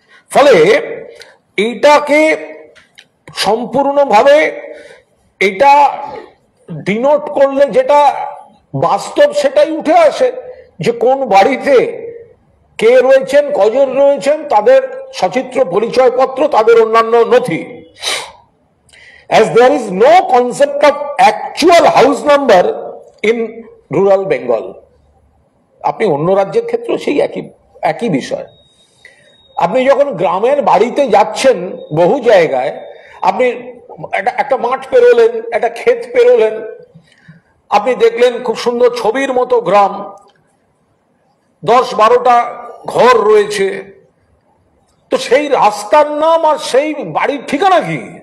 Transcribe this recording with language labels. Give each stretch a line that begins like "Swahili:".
Bangla: ফলে এইটাকে সম্পূর্ণভাবে এটা ডিনোট করলে যেটা বাস্তব সেটাই উঠে আসে, যে কোন বাড়িতে কে রয়েছেন, কজন রয়েছেন, তাদের সচিত্র পরিচয়পত্র, তাদের অন্যান্য নথি।
English: As there is no concept of actual house number in rural Bengal.
Bangla: আপনি অন্য রাজ্যের ক্ষেত্রেও সেই একই বিষয়। আপনি যখন গ্রামের বাড়িতে যাচ্ছেন বহু জায়গায়, আপনি একটা মাঠ পেরোলেন, একটা ক্ষেত পেরোলেন, আপনি দেখলেন খুব সুন্দর ছবির মতো গ্রাম, 10-12টা ঘর রয়েছে, তো সেই রাস্তার নাম আর সেই বাড়ির ঠিকানা কি?